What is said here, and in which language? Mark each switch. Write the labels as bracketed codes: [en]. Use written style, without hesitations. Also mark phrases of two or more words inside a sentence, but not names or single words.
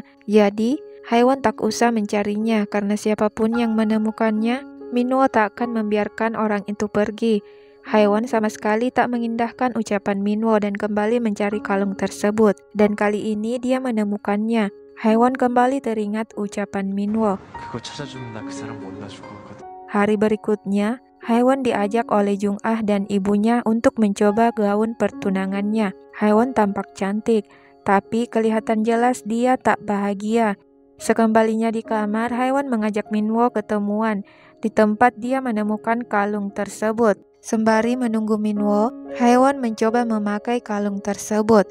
[id] Jadi, Haewon tak usah mencarinya karena siapapun yang menemukannya, Minwo tak akan membiarkan orang itu pergi. Haewon sama sekali tak mengindahkan ucapan Minwo dan kembali mencari kalung tersebut. Dan kali ini dia menemukannya. Haewon kembali teringat ucapan Minwo. [ko] 그거 찾아주면 나 그 사람 몰라 줄 거거든. [id] Hari berikutnya, Haewon diajak oleh Jung-ah dan ibunya untuk mencoba gaun pertunangannya. Haewon tampak cantik, tapi kelihatan jelas dia tak bahagia. Sekembalinya di kamar, Haewon mengajak Minwo ketemuan. Di tempat dia menemukan kalung tersebut. Sembari menunggu Minwo, Haewon mencoba memakai kalung tersebut.